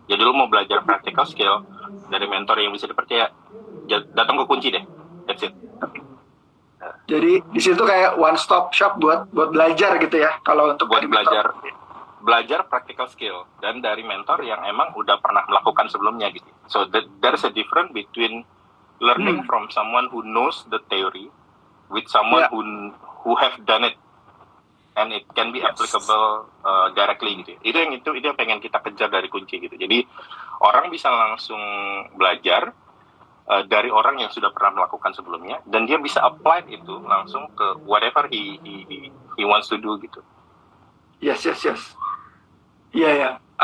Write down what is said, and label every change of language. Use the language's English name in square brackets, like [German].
[Indonesian] Jadi lu mau belajar practical skill dari mentor yang bisa dipercaya, datang ke kunci deh. [English] That's it. [Indonesian] Jadi di situ kayak one stop shop buat belajar gitu ya. Kalau untuk buat belajar practical skill dan dari mentor yang emang udah pernah melakukan sebelumnya gitu. [English] So there's a difference between learning from someone who knows the theory with someone who have done it. And it can be applicable directly gitu. [Indonesian] Itu yang pengen kita kejar dari kunci gitu. Jadi orang bisa langsung belajar dari orang yang sudah pernah melakukan sebelumnya, dan dia bisa apply itu langsung ke [English] whatever he wants to do [Indonesian] gitu. Yes. Iya.